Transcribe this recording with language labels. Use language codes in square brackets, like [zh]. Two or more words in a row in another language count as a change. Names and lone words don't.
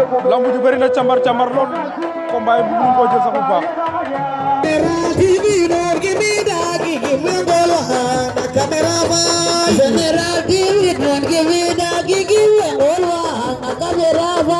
[wo] Lamb ji bëri na cambar cambar lool. Combat yi bëgg nañ koo jël sax bu baax. [en] General T V, don't give me that, give me the ball, hand, camera man. General T V, don't give me that, give me the ball, hand, camera man.